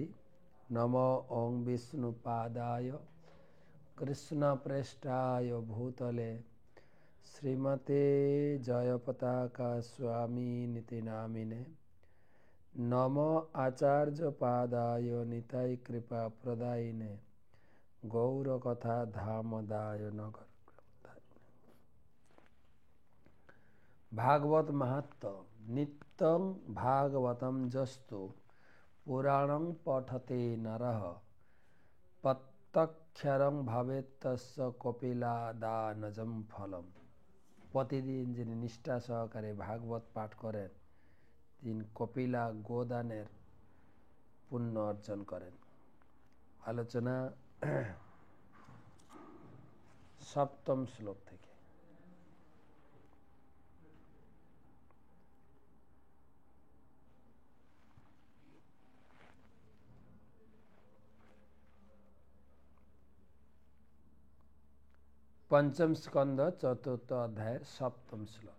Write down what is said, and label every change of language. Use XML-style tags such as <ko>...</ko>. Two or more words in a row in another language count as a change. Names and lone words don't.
<sa>নমো ওং বিষ্ণুপাদায় কৃষ্ণপ্রেষ্ঠায় ভূতলে শ্রীমতে জয়পতাকা স্বামিনিতি নামিনে। নমো আচার্য পাদায় নিতাই কৃপা প্রদায়িনে গৌরকথা ধামদায় নগর। भागवत महत्व नित्यं भागवतं जस्तु पुराणं पठते नरः प्रत्यक्षरं भवेत् तस्य कपिलादानजं फलम।</sa> <bn>प्रतिदिन যিনি নিষ্ঠা সহকারে ভাগবত পাঠ করেন তিনি কপিলা গোদানের পুণ্য অর্জন করেন। আলোচনা সপ্তম শ্লোক থেকে।</bn> <sa>पंचम स्कंद चतुर्थ अध्याय सप्तम श्लोक।</sa>